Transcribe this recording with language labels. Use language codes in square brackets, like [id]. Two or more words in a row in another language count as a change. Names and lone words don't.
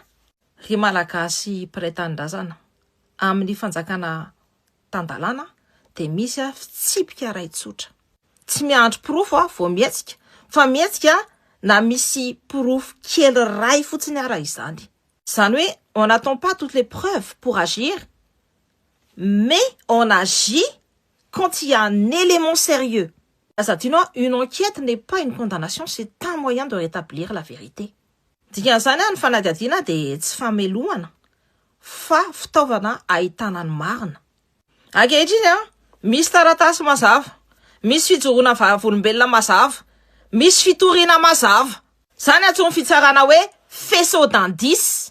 [mg] Ry malagasy mpiray tanindrazana amin'ny fanjakana tan-dalàna dia misy fitsipika ray tsotra. Tsy miandry porofo vao mietsika, fa mietsika na misy porofo kely ray fotsiny ara izany. Zany hoe [fr] on n'attend pas toutes les preuves pour agir, mais on agit quand il y a un élément sérieux. Une enquête n'est pas une condamnation, c'est un moyen de rétablir la vérité. [mg] Dikan'izany ny fanadihadiana dia tsy famelohana fa fitaovana ahitana ny marina. Ankehitriny misy taratasy mazava, misy fijoroana vavolombelona mazava, misy fitoriana mazava. Zany antsoiny fitsarana hoe [fr] faisceau d'indices.